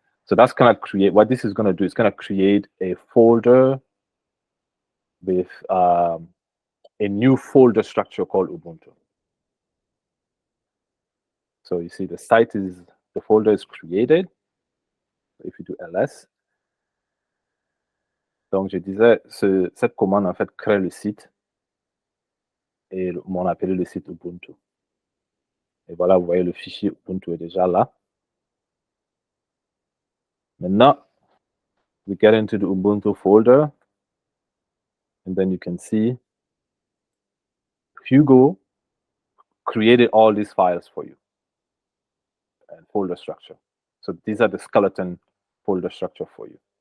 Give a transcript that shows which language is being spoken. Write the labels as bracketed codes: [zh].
[en] So that's gonna create, what this is gonna do, it's gonna create a folder with a new folder structure called Ubuntu. So you see the folder is created. If you do ls, [fr] donc je disais, cette commande en fait crée le site et on a appelé le site Ubuntu. Et voilà, vous voyez le fichier Ubuntu est déjà là. [en] Maintenant, we get into the Ubuntu folder, and then you can see Hugo created all these files for you and folder structure. So these are the skeleton folder structure for you.